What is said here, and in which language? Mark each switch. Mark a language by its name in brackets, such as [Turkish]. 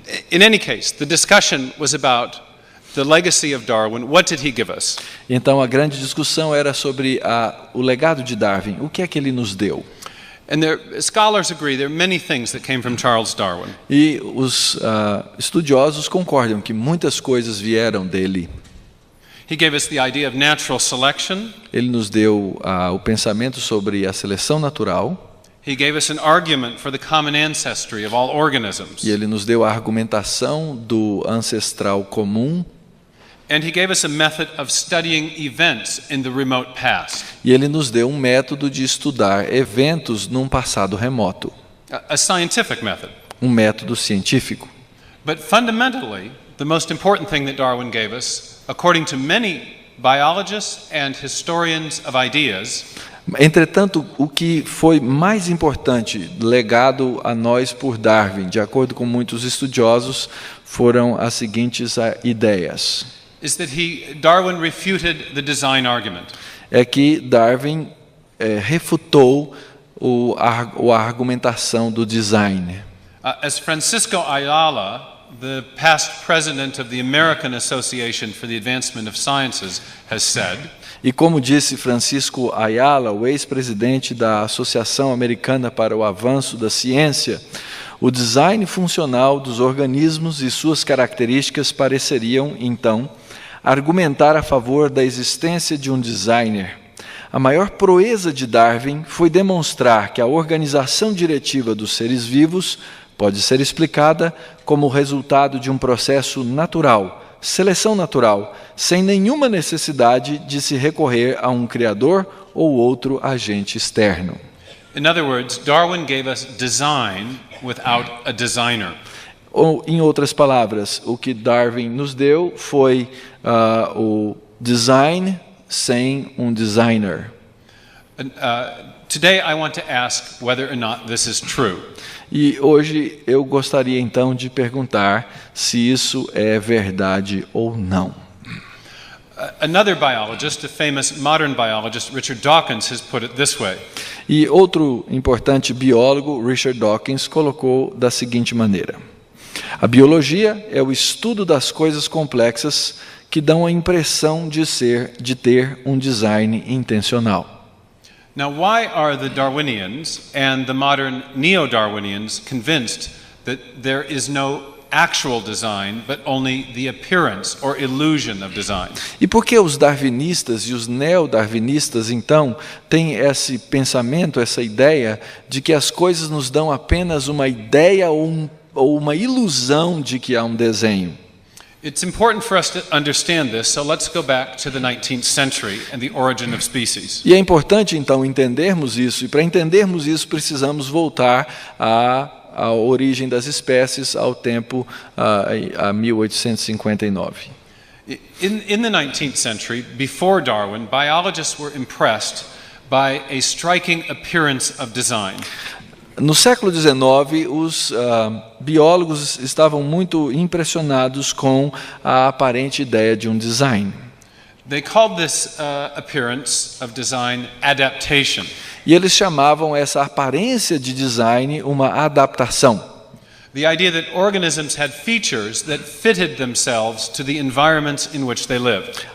[English] In any case, the discussion was about the legacy of Darwin. What did he give us? [Portuguese] Então a grande discussão era sobre o legado de Darwin. O que é que ele nos deu? [English] And scholars agree there are many things that came from Charles Darwin. [Portuguese] E os estudiosos concordam que muitas coisas vieram dele. [English] He gave us the idea of natural selection. [Portuguese] Ele nos deu o pensamento sobre a seleção natural. [English] He gave us an argument for the common ancestry of all organisms. [Portuguese] E ele nos deu a argumentação do ancestral comum. [English] And he gave us a method of studying events in the remote past. [Portuguese] E ele nos deu um método de estudar eventos num passado remoto. [English] A scientific method. [Portuguese] Um método científico. [English] But fundamentally, the most important thing that Darwin gave us, according to many biologists and historians of ideas, [Portuguese] entretanto, o que foi mais importante legado a nós por Darwin, de acordo com muitos estudiosos, foram as seguintes ideias. [English] Is that Darwin refuted the design argument. [Portuguese] É que Darwin refutou a argumentação do design. [English] As Francisco Ayala, the past president of the American Association for the Advancement of Sciences, has said, [Portuguese] e como disse Francisco Ayala, o ex-presidente da Associação Americana para o Avanço da Ciência, o design funcional dos organismos e suas características pareceriam, então, argumentar a favor da existência de um designer. A maior proeza de Darwin foi demonstrar que a organização diretiva dos seres vivos pode ser explicada como resultado de um processo natural, seleção natural, sem nenhuma necessidade de se recorrer a um criador ou outro agente externo. [English] In other words, Darwin gave us design without a designer. [Portuguese] Ou, em outras palavras, o que Darwin nos deu foi o design sem um designer. [English] Today I want to ask whether or not this is true. [Portuguese] E hoje eu gostaria então de perguntar se isso é verdade ou não. [English] Another biologist, a famous modern biologist, Richard Dawkins, has put it this way. [Portuguese] E outro importante biólogo, Richard Dawkins, colocou da seguinte maneira: a biologia é o estudo das coisas complexas que dão a impressão de ter um design intencional. [English] Now, why are the Darwinians and the modern neo-Darwinians convinced that there is no actual design, but only the appearance or illusion of design? [Portuguese] E por que os darwinistas e os neo-darwinistas, então, têm esse pensamento, essa ideia de que as coisas nos dão apenas uma ideia ou ou uma ilusão de que há um desenho. [English] It's important for us to understand this, so let's go back to the 19th century and the origin of species. [Portuguese] E é importante, então, entendermos isso. E para entendermos isso, precisamos voltar à origem das espécies, ao tempo, a 1859. [English] In the 19th century, before Darwin, biologists were impressed by a striking appearance of design. [Portuguese] No século XIX, os biólogos estavam muito impressionados com a aparente ideia de um design. [English] They called this appearance of design adaptation. [Portuguese] E eles chamavam essa aparência de design uma adaptação. [English] The idea that organisms had features that fitted themselves to the environments in which they lived.